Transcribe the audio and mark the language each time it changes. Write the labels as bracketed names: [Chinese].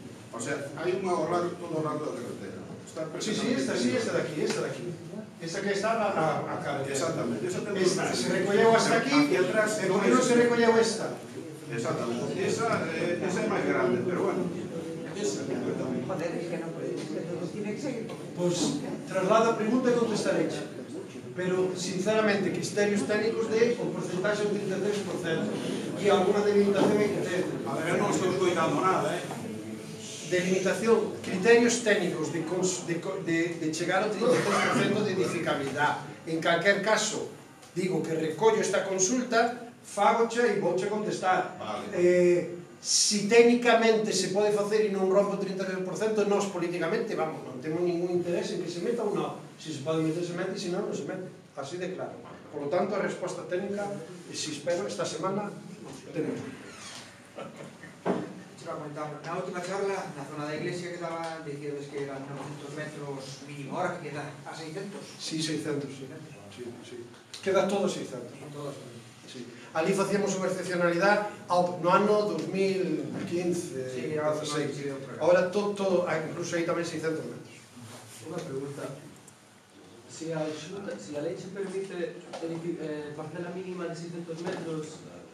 [Galician] O sea, hai unha ao lado, todo ao lado da carretera. Sí, esta de aquí, esta de aquí. Esta que está a carretera. Exactamente. Esta se recolleu hasta aquí, e por que non se recolleu esta? Exactamente. Esa é máis grande, pero bueno. Esa, completamente. [Spanish] Joder, es que no puede seguir. [Galician] Pois, traslado a pregunta e contestarei. Pero, sinceramente, criterios técnicos de o porcentaxe do 33%. E alguna delimitación hai que ter. A ver, eu non estou escoitando nada, Delimitación, criterios técnicos de chegar ao 33% de edificabilidade. En calquer caso, digo que recollo esta consulta, fagoche e vouche contestar. Si técnicamente se pode facer e non rompe o 33%, nós políticamente, vamos, non temos ningún interés en que se meta ou non. Si se pode meter, se mete, e se non, non se mete. Así de claro. [Spanish] Por lo tanto, [Galician] a resposta técnica, e si espero, esta semana, tenemos. Na última charla, na zona da iglesia que estaba diciendo que eran 900 metros mínimo, ahora que queda a 600. Sí, 600, sí. Queda todo 600. Sí. Ali facíamos unha excepcionalidade no ano 2015, 2016. Ahora todo, incluso aí tamén 600 metros. Unha pregunta. Se a lei se permite parcela mínima de 600 metros,